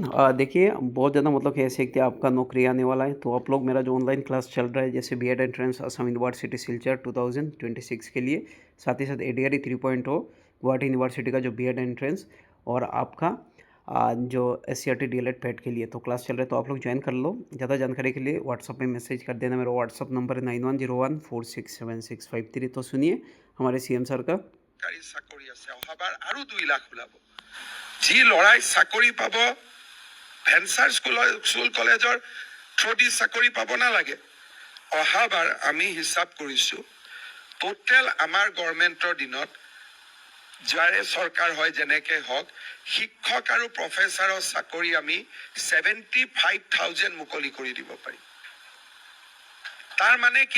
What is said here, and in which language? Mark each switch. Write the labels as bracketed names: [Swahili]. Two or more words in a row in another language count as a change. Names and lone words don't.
[Hindi] देखिए बहुत ज़्यादा मतलब कि ऐसे कि आपका नौकरी आने वाला है, तो आप लोग मेरा जो [English] online class [Hindi] चल रहा है जैसे [English] B.Ed entrance [Hindi] असम यूनिवर्सिटी सिलचर 2026 के लिए, साथ ही साथ एडीआरई 3.0 गुवाहाटी यूनिवर्सिटी का जो [English] B.Ed entrance [Hindi] और आपका जो एससीईआरटी डीएलएड पैट के लिए तो क्लास चल रहा है, तो आप लोग ज्वाइन कर लो। ज़्यादा जानकारी के लिए व्हाट्सअप में मैसेज कर देना। मेरा व्हाट्सअप नंबर है 9101467653। तो सुनिए हमारे सीएम सर का। [Assamese] চাকৰি আছে অহাবাৰ আৰু 2 লাখ ওলাব যি লৰাই চাকৰি পাব [English] venture school college through the [Assamese] চাকৰি পাব নালাগে অহাবাৰ আমি হিচাপ কৰিছো টোটেল আমাৰ গভৰ্ণমেণ্টৰ দিনত যাৰে চৰকাৰ হয় যেনেকে হওক শিক্ষক আৰু প্ৰফেচাৰৰ চাকৰি আমি 75,000 মুকলি কৰি দিব পাৰিম তাৰ মানে কি